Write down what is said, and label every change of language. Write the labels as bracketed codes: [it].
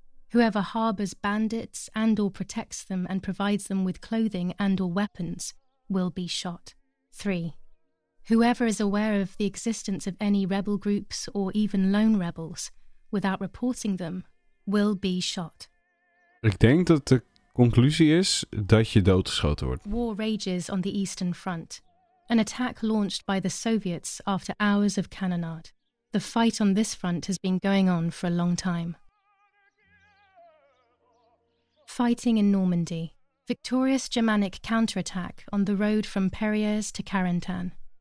[en] Whoever harbors bandits and or protects them and provides them with clothing and or weapons will be shot. 3. Whoever is aware of the existence of any rebel groups or even lone rebels without reporting them will be shot. [nl] Ik denk dat de conclusie is dat je doodgeschoten wordt. [en] War rages on the Eastern Front. An attack launched by the Soviets after hours of cannonade. The fight on this front has been going on for a long time. Fighting in Normandy. Victorious Germanic counterattack on the road from Perrières to Carentan.